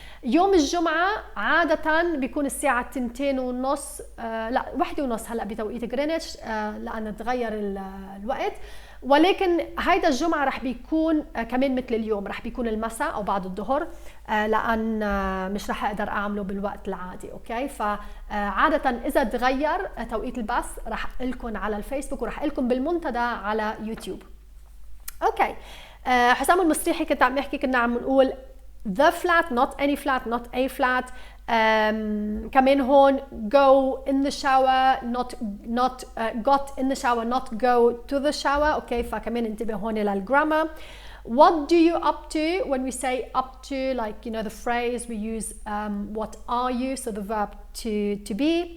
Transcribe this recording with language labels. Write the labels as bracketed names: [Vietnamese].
[Arabic] يوم الجمعة عادة بيكون الساعة 2:30 لا 1:30 هلا بتوقيت غرينتش لأن تغير الوقت، ولكن هيدا الجمعة رح بيكون كمان مثل اليوم، رح بيكون المساء أو بعد الظهر لأن مش رح أقدر أعمله بالوقت العادي. أوكي، فعادة إذا تغير توقيت البث رح أقلكم على الفيسبوك ورح أقلكم بالمنتدى على يوتيوب. أوكي. حسام المصطلحي كنت عم نحكي، كنا عم نقول [English] the flat not any flat not a flat. [Arabic] كمان هون [English] go in the shower [Arabic] not got in the shower not go to the shower. اوكي، فكمان انتبه هون للجرامر. [English] What do you up to? When we say up to, like, you know, the phrase we use what are you, so the verb to be.